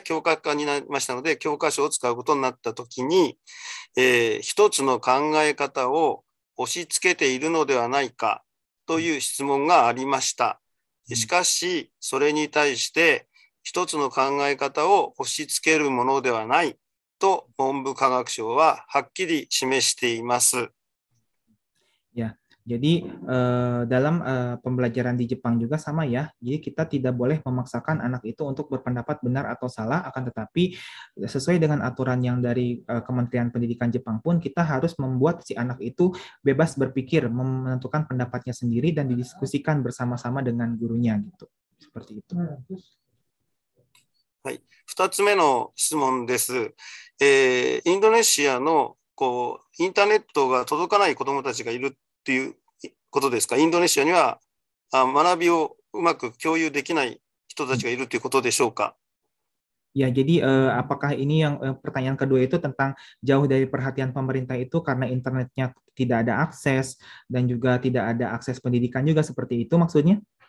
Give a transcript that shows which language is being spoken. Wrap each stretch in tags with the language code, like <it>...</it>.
<ja>教科化になりましたので、教科書を使うことになったときに、一つの考え方を押し付けているのではないかという質問がありました。しかし、それに対して、一つの考え方を押し付けるものではないと文部科学省ははっきり示しています。</ja> <id>Ya. Jadi dalam pembelajaran di Jepang juga sama ya. Jadi kita tidak boleh memaksakan anak itu untuk berpendapat benar atau salah, akan tetapi sesuai dengan aturan yang dari Kementerian Pendidikan Jepang pun kita harus membuat si anak itu bebas berpikir, menentukan pendapatnya sendiri dan didiskusikan bersama-sama dengan gurunya gitu. Seperti itu.</id> <ja>はい。2つ目の質問です。インドネシアのインターネットが届かない子どもたちがいるっていうことですか？インドネシアには学びをうまく共有できない人たちがいるということでしょうか？</ja> <id>Ya, jadi apakah ini yang pertanyaan kedua itu tentang jauh dari perhatian pemerintah itu karena internetnya tidak ada akses dan juga tidak ada akses pendidikan juga seperti itu maksudnya?</id>